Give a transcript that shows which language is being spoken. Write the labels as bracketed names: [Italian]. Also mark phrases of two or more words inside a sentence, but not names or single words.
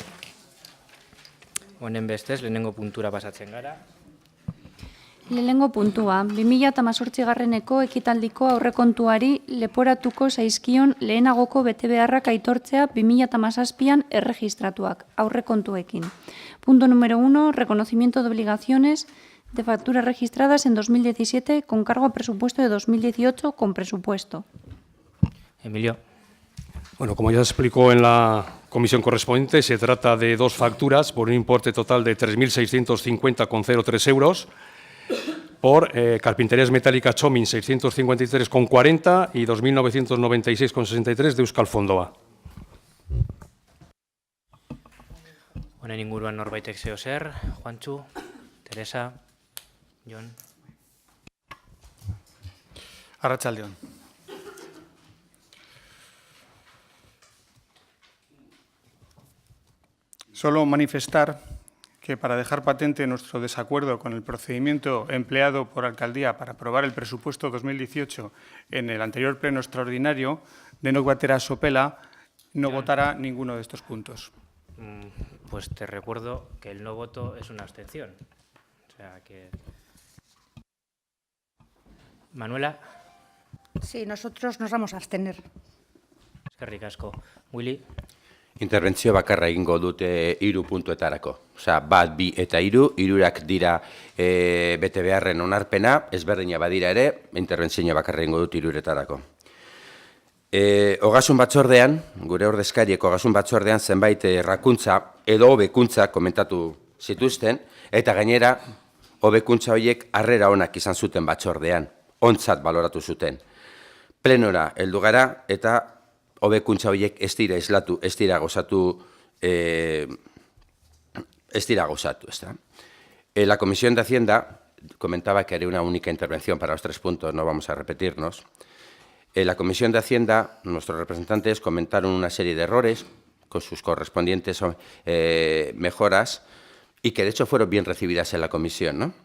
[Basque] Honen bestez, lehenengo puntura pasatzen gara. Lehenengo puntua, 2018 ekitaldiko aurrekontuari leporatuko zaizkion lehenagoko betebeharrak aitortzea 2017an erregistratuak aurrekontuekin. [Spanish] Punto número 1, reconocimiento de obligaciones de facturas registradas en 2017 con cargo a presupuesto de 2018 con presupuesto. Emilio. Bueno, como ya se explicó en la comisión correspondiente, se trata de dos facturas por un importe total de 3.650,03 euros por Carpinterías Metálicas Chomin 653,40 y 2.996,63 de Euskal Fondoa. [Basque] Honen inguruan norbaitek zeo zer, Juantxu, Teresa, Jon. Arratsaldeon. [Spanish] Solo manifestar que para dejar patente nuestro desacuerdo con el procedimiento empleado por Alcaldía para aprobar el presupuesto 2018 en el anterior pleno extraordinario, Denok batera Sopela no votará ninguno de estos puntos. Pues te recuerdo que el no voto es una abstención. O sea que... Manuela. Sí, nosotros nos vamos a abstener. [Basque] Eskerrik asko. Willy. Interbentzio bakarra egingo dute 3 puntuetarako. Osea, 1, 2 eta 3, 3 dira bete beharren onarpena, ezberdina badira ere, interbentzio bakarra egingo dut 3etarako. Ogasun batzordean, gure ordezkariek ogasun batzordean zenbait errakuntza edo hobekuntza komentatu zituzten, eta gainera hobekuntza horiek harrera onak izan zuten batzordean, ontzat baloratu zuten. Plenora heldu gara eta hobekuntza horiek ez dira islatu, ez dira gozatu. [Spanish] La Comisión de Hacienda comentaba que haría una única intervención para los 3 puntos, no vamos a repetirnos. La Comisión de Hacienda, nuestros representantes comentaron una serie de errores con sus correspondientes mejoras y que de hecho fueron bien recibidas en la comisión, ¿no?